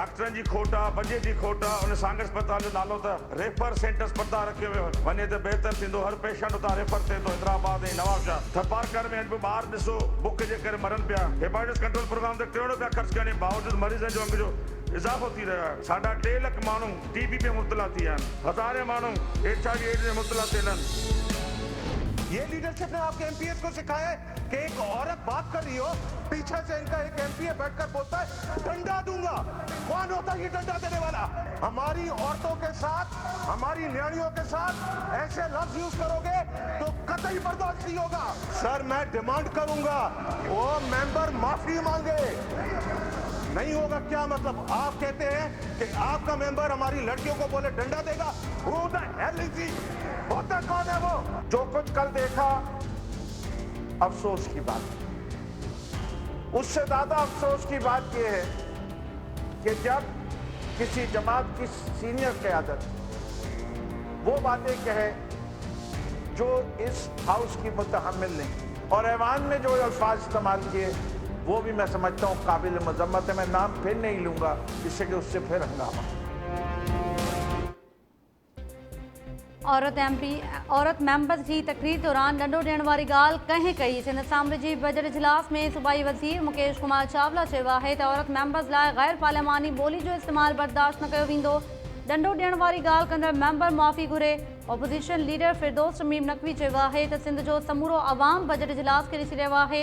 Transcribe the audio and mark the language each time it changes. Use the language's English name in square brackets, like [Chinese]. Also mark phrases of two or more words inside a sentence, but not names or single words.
[Sindhi] डॉक्टरनि जी खोट आहे, बजट जी खोट आहे। उन सांगर अस्पताल जो नालो त रेफर सेंटर अस्पताल रखियो वियो वञे त बहितर थींदो। हर पेशेंट उतां रेफर थिए थो। हैदराबाद ऐं नवाबशाह थरपारकर में ॿार ॾिसो बुख जे करे मरनि पिया। हेपाटाइटिस कंट्रोल प्रोग्राम ते करोड़ रुपया ख़र्च करण जे बावजूद मरीज़नि जो अंग जो इज़ाफ़ो थी रहियो आहे। साढा 3 लख माण्हू TB में मुब्तला थी विया आहिनि। हज़ारे माण्हू HIV एड्स में मुब्तला थियल आहिनि। [Urdu] یہ لیڈرشپ نے آپ کے MPs کو سکھایا ہے کہ ایک عورت بات کر رہی ہو، پیچھے سے ان کا ایک MPA بیٹھ کر بولتا ہے ڈنڈا دوں گا. کون ہوتا ہے یہ ڈنڈا دینے والا؟ ہماری عورتوں کے ساتھ، ہماری نیاڻیوں کے ساتھ ایسے لفظ یوز کرو گے تو قطعی برداشت نہیں ہوگا. سر، میں ڈیمانڈ کروں گا وہ ممبر معافی مانگے. نہیں ہوگا کیا مطلب? آپ کہتے ہیں کہ آپ کا ممبر ہماری لڑکیوں کو بولے ڈنڈا دے گا? [English] Who the hell is he? [Urdu] ہوتا کون ہے وہ? جو کچھ کل دیکھا افسوس کی بات. اس سے زیادہ افسوس کی بات یہ ہے کہ جب کسی جماعت کی سینئر قیادت وہ باتیں کہے جو اس ہاؤس کی متحمل نہیں، اور ایوان میں جو الفاظ استعمال کیے وہ بھی میں سمجھتا ہوں قابل مذمت ہے. میں نام پھر نہیں لوں گا جس سے کہ اس سے پھر ہنگامہ. [Sindhi] औरत मेंबर्स जी तकरीर दौरान ॾंडो ॾियण वारी ॻाल्हि कंहिं कई। सिंध असेंबली जी बजट इजलास में सूबाई वज़ीर मुकेश कुमार चावला चयो आहे त औरत मेंबर्स लाइ गैर पार्लियामानी ॿोली जो इस्तेमालु बर्दाश्त न कयो वेंदो। ॾंडो ॾियण वारी ॻाल्हि कंदड़ मेंबर माफ़ी घुरे। ओपोज़िशन लीडर फिरदौस शमीम नक़वी चयो आहे त सिंध जो समूरो अवाम बजट इजलास खे ॾिसी रहियो आहे।